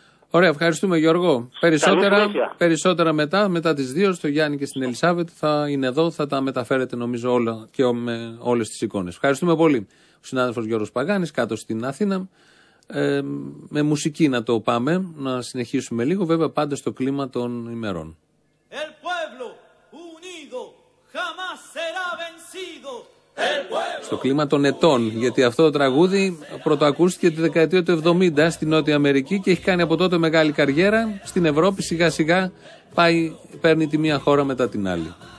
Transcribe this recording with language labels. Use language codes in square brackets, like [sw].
[el] Ωραία, ευχαριστούμε Γιώργο. Περισσότερα μετά τις 2 στο Γιάννη και στην Ελισάβετ θα είναι εδώ, θα τα μεταφέρετε νομίζω όλα και με όλες τις εικόνες. Ευχαριστούμε πολύ. Ο συνάδελφος Γιώργος Παγάνης κάτω στην Αθήνα. Με μουσική να το πάμε, να συνεχίσουμε λίγο, βέβαια πάντα στο κλίμα των ημερών. [es] El pueblo unido jamás será vencido. [el] Στο κλίμα των ετών, γιατί αυτό το τραγούδι πρωτοακούστηκε τη δεκαετία του 70 στη Νότια Αμερική και έχει κάνει από τότε μεγάλη καριέρα στην Ευρώπη, σιγά σιγά πάει, παίρνει τη μία χώρα μετά την άλλη.